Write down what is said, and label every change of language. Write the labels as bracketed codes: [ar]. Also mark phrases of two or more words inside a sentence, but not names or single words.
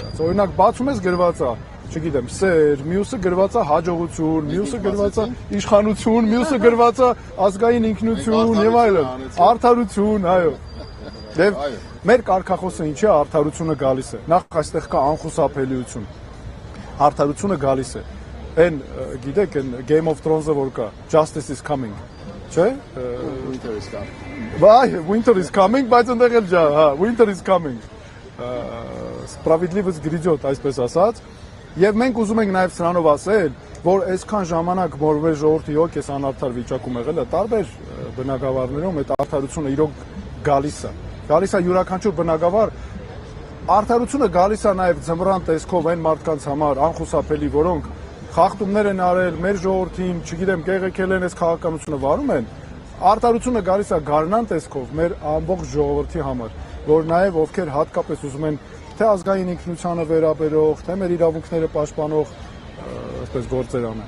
[hy] գրած։ Օրինակ բացում ես գրված է, չգիտեմ, սեր, մյուսը գրված է հաջողություն, մյուսը գրված է իշխանություն, մյուսը գրված է ազգային ինքնություն եւ այլն, արդարություն, այո։ Եվ մեր կարգախոսը ինչի է արդարությունը գալիս է։ Նախ այստեղ կա անխուսափելիություն։ Արդարությունը գալիս է։ Այն գիտեք, այն Game of Thrones-ը որ կա, [en] Justice is coming։ չէ։ Winter is coming։ Վայ, winter is coming, [hy] բայց ընդեղ էլ ջա, հա, [en] winter is coming։ [ru] справедливость грядёт, [hy] այսպես ասած։ Եվ մենք ուզում ենք նաև սրանով ասել, որ այսքան ժամանակ որ մեր ժողովրդի յոկ էս անարդար վիճակում եղել է, տարբեր բնակավարներում այդ արդարությունը իրոք գալիս է։ Գալիս է յուրաքանչյուր բնակավար, արդարությունը գալիս է նաև ձմռան տեսքով այն մարդկանց համար անխուսափելի, որոնք խախտումներ են արել մեր ժողովրդին, չգիտեմ, կեղեքել են, այս քաղաքականությունը վարում են։ Արդարությունը գալիս է գարնան տեսքով մեր ամբողջ ժողովրդի համար, որ նաև ովքեր հատկապես ուզում են թե ազգային ինքնությանը վերաբերող, թե մեր իրավունքները պաշտպանող այսպես գործեր անեն։